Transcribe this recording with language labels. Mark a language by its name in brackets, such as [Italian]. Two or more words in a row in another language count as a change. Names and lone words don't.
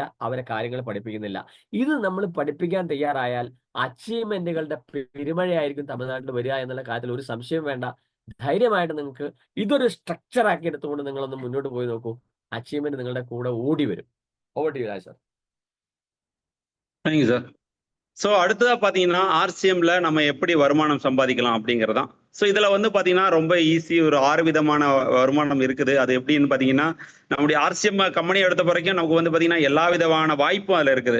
[Malayalam] അവരെ കാര്യങ്ങൾ പഠിപ്പിക്കുന്നില്ല. ഇത് നമ്മൾ പഠിപ്പിക്കാൻ തയ്യാറായാൽ അച്ചീവ്മെന്റുകളുടെ പെരുമഴയായിരിക്കും തമിഴ്നാട്ടിൽ വരിക എന്നുള്ള കാര്യത്തിൽ ഒരു സംശയം വേണ്ട. ധൈര്യമായിട്ട് നിങ്ങൾക്ക് ഇതൊരു സ്ട്രക്ചർ ആക്കി എടുത്തുകൊണ്ട് നിങ്ങളൊന്ന് മുന്നോട്ട് പോയി നോക്കൂ. അച്ചീവ്മെന്റ് നിങ്ങളുടെ കൂടെ ഓടി വരും. [English] over to you [Malayalam] രാജ് സർ. [English] Thank you sir. [Tamil] ஸோ அடுத்ததா பார்த்தீங்கன்னா RCMல நம்ம எப்படி வருமானம் சம்பாதிக்கலாம் அப்படிங்கிறதான். ஸோ இதில் வந்து பார்த்தீங்கன்னா ரொம்ப ஈஸி, ஒரு 6 விதமான வருமானம் இருக்குது. அது எப்படின்னு பார்த்தீங்கன்னா, நம்முடைய RCM கம்பெனி எடுத்த வரைக்கும் நமக்கு வந்து பார்த்தீங்கன்னா எல்லா விதமான வாய்ப்பும் அதில் இருக்குது.